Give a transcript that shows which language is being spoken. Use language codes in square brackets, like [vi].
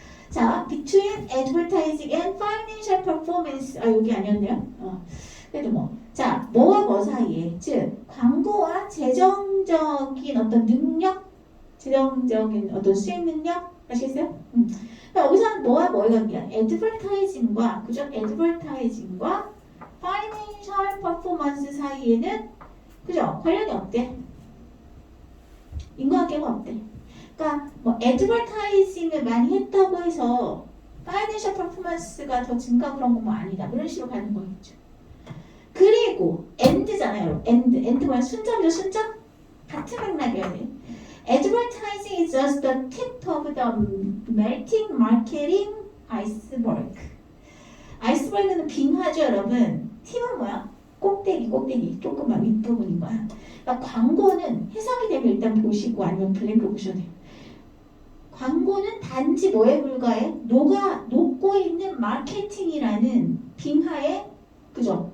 [en] 자, between advertising and financial performance. [ko] 아, 여기 아니었네요. 그래도 뭐. 자, 뭐와 뭐 사이에. 즉, 광고와 재정적인 어떤 능력, 재정적인 어떤 수익 능력. 아시겠어요? 그러니까 여기서는 뭐와 뭐의 관계야? advertising과, 그죠? advertising과 [en] financial performance [ko] 사이에는, 그죠? 관련이 없대. 인과관계가 없대. 그러니까 뭐 애드버타이징을 많이 했다고 해서 파이낸셜 퍼포먼스가 더 증가 그런 거 뭐 아니다. 그런 식으로 가는 거겠죠. 그리고 엔드잖아요. 엔드 뭐야? 순접이죠. 순접? 같은 맥락이어야 돼. [en] Advertising is just the tip of the melting marketing iceberg. [ko] 아이스버그는 빙하죠, 여러분. 팁은 뭐야? 꼭대기 조금만 윗부분인 거야. 그러니까 광고는 해석이 되면 일단 보시고 아니면 블랙으로 보셔도 돼요. 광고는 단지 뭐에 불과해? 녹고 있는 마케팅이라는 빙하의 그죠?